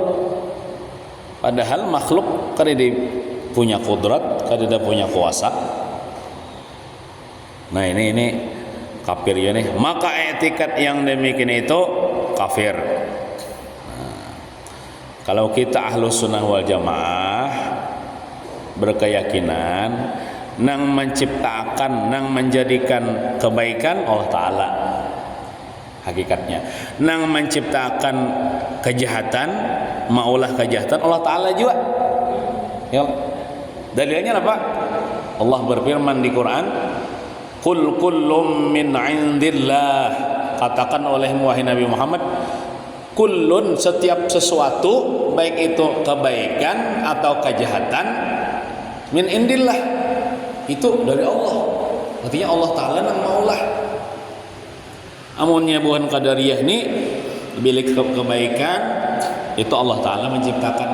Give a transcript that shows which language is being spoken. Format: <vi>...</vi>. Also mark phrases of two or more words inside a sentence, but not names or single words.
<bjn>Padahal makhluk kada punya kudrat, kada punya kuasa. Nah ini kafir ya nih.</bjn> <id>Maka etikat yang demikian itu kafir.</id> <bjn>Kalau kita</bjn> <ar>ahlus sunnah wal jamaah</ar> <bjn>berkeyakinan nang menciptakan, nang menjadikan kebaikan Allah Ta'ala hakikatnya, nang menciptakan kejahatan, maulah kejahatan Allah Ta'ala juga ya.</bjn> <id>Dalilnya apa? Allah berfirman di Quran,</id> <ar>Qul kullum min indillah,</ar> <id>katakan oleh wahai Nabi Muhammad, kullun, setiap sesuatu baik itu kebaikan atau kejahatan,</id> <ar>min indillah,</ar> <id>itu dari Allah.</id> <bjn>Artinya Allah Ta'ala nang maulah. Amunnya bukan qadariyah ini bilik kebaikan itu Allah Ta'ala menciptakan.</bjn>